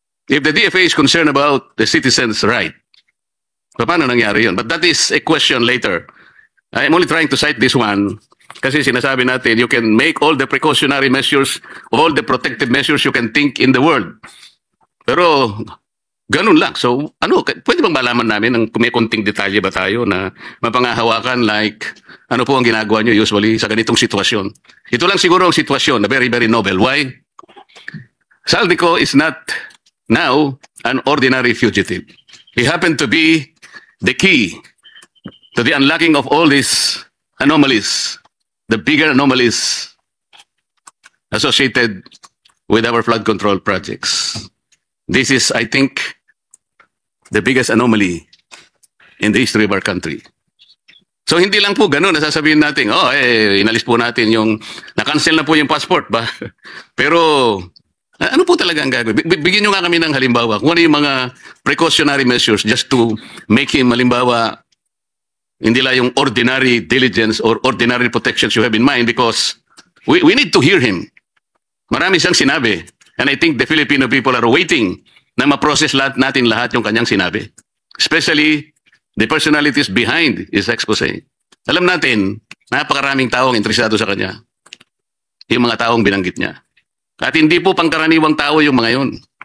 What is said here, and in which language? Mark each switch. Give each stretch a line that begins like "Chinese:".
English: If the DFA is concerned about the citizens' right,
Filipino: paano nangyari yun?
English: But that is a question later. I'm only trying to cite this one
Filipino: kasi sinasabi natin,
English: you can make all the precautionary measures, all the protective measures you can think in the world.
Filipino: Pero ganun lang. So, pwede bang malaman namin ng may konting detalye ba tayo na mapangahawakan like ano po ang ginagawa nyo usually sa ganitong sitwasyon? Ito lang siguro ang sitwasyon na
English: very, very novel. Why? Saldico is not now an ordinary fugitive. He happened to be the key to the unlocking of all these anomalies, the bigger anomalies associated with our flood control projects. This is, I think, the biggest anomaly in the history of our country.
Filipino: So hindi lang po ganun, nasasabihin natin, inalis po natin yung, na-cancel na po yung passport ba? Pero ano po talaga ang gagawin? Bigyan nyo nga kami ng halimbawa. Kung ano yung mga
English: precautionary measures just to make him, halimbawa,
Filipino: hindi lang yung
English: ordinary diligence or ordinary protections you have in mind, because we need to hear him.
Filipino: Marami siyang sinabi.
English: And I think the Filipino people are waiting
Filipino: na ma-process natin lahat yung kanyang sinabi.
English: Especially the personalities behind his expose.
Filipino: Alam natin, napakaraming taong interesado sa kanya. Yung mga taong binanggit niya. At hindi po pangkaraniwang tao yung mga yun.